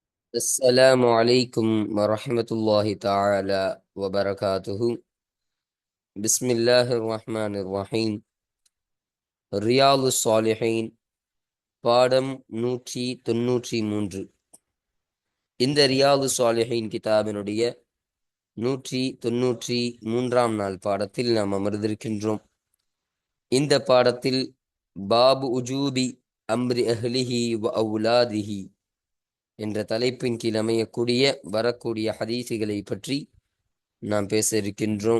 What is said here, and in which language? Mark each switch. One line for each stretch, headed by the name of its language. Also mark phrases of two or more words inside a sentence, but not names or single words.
Arabic: السلام عليكم ورحمة الله تعالى وبركاته. بسم الله الرحمن الرحيم.
Tamil: ரியாலு சாலிஹீன் பாடம் 193. இந்த ரியாலு சாலிஹீன் கிதாபினுடைய 193ஆம் நாள் பாடத்தில் நாம் அமர்ந்திருக்கின்றோம். இந்த பாடத்தில் பாபு உஜூபி அம்ரி அஹ்லிஹி வ அவுலாதிஹி என்ற தலைப்பின் கீழ் அமையக்கூடிய வரக்கூடிய ஹதீசுகளை பற்றி நாம் பேச இருக்கின்றோம்.